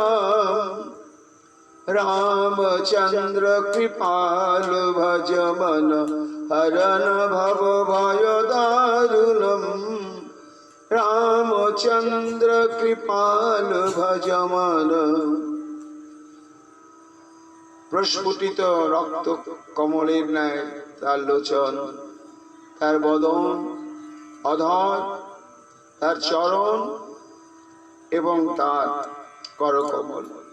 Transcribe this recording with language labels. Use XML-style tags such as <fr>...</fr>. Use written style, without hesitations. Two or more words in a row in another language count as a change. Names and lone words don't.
<sa>रामचंद्र कृपाल भज मन, हरन भव भय दारुणम। रामचंद्र कृपाल भज मन।</sa> <bn>প্রস্ফুটিত রক্ত কমলের ন্যায় তার লোচন, তার বদন, অধর, তার চরণ এবং তার করকমল।</bn>